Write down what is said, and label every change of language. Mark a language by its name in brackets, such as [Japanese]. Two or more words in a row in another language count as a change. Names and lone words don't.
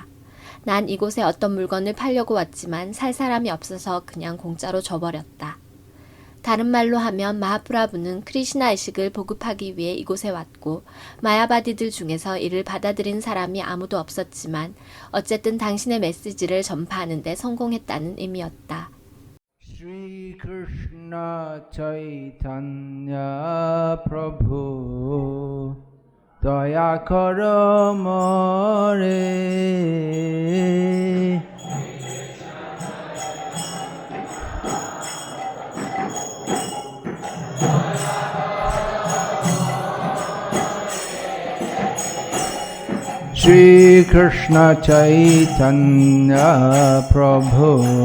[Korean] 난 이곳에 어떤 물건을 팔려고 왔지만 살 사람이 없어서 그냥 공짜로 줘버렸다. 다른 말로 하면 마하프라부는 크리시나 의식을 보급하기 위해 이곳에 왔고, 마야바디들 중에서 이를 받아들인 사람이 아무도 없었지만 어쨌든 당신의 메시지를 전파하는 데 성공했다는 의미였다. [Bangla] শ্রী কৃষ্ণ চৈতন্য প্রভু দয়া করো মোরে শ্রী কৃষ্ণ চৈতন্য প্রভু